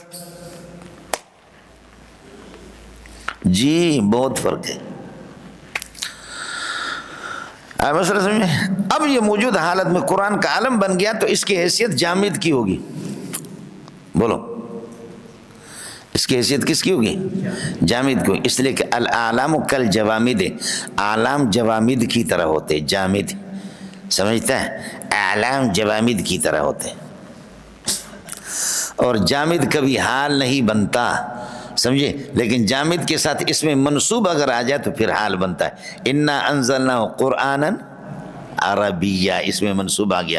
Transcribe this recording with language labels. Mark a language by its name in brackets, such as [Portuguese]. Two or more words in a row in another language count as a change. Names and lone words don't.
[Urdu] جی بہت فرق ہے، مسئلہ سمجھے؟ اب یہ موجود حالت میں قرآن کا علم بن گیا تو اس کی حیثیت جامد کی ہوگی، بولو اس کی حیثیت کس کی ہوگی؟ جامد کو، اس لیے کہ [Arabic] الاعلام کل جوامد، [Urdu] اعلام جوامد کی طرح ہوتے، جامد، سمجھتا ہے؟ اعلام جوامد کی طرح ہوتے، اور جامد کبھی حال نہیں بنتا، سمجھے؟ لیکن جامد کے ساتھ اس میں منصوب اگر آ جائے تو پھر حال بنتا ہے۔ [Arabic] انا انزلناہ قرآنا عربیہ، [Urdu] اس میں منصوب آ گیا۔